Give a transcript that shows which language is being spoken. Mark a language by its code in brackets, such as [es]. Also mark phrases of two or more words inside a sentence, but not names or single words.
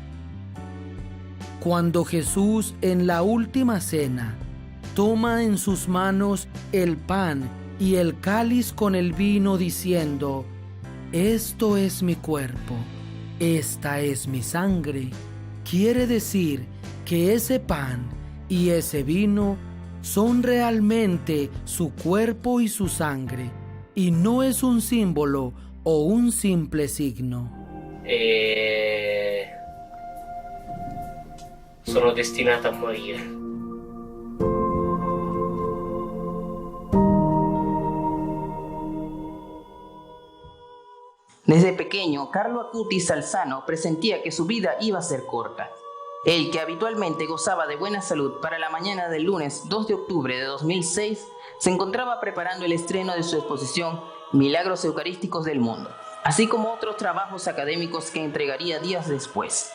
[es] Cuando Jesús en la última cena toma en sus manos el pan y el cáliz con el vino diciendo: esto es mi cuerpo, esta es mi sangre, quiere decir que ese pan y ese vino son realmente su cuerpo y su sangre, y no es un símbolo o un simple signo. [it] Sono destinato a morire. [es] Desde pequeño, Carlo Acutis Salzano presentía que su vida iba a ser corta. Él, que habitualmente gozaba de buena salud, para la mañana del lunes 2 de octubre de 2006, se encontraba preparando el estreno de su exposición Milagros Eucarísticos del Mundo, así como otros trabajos académicos que entregaría días después.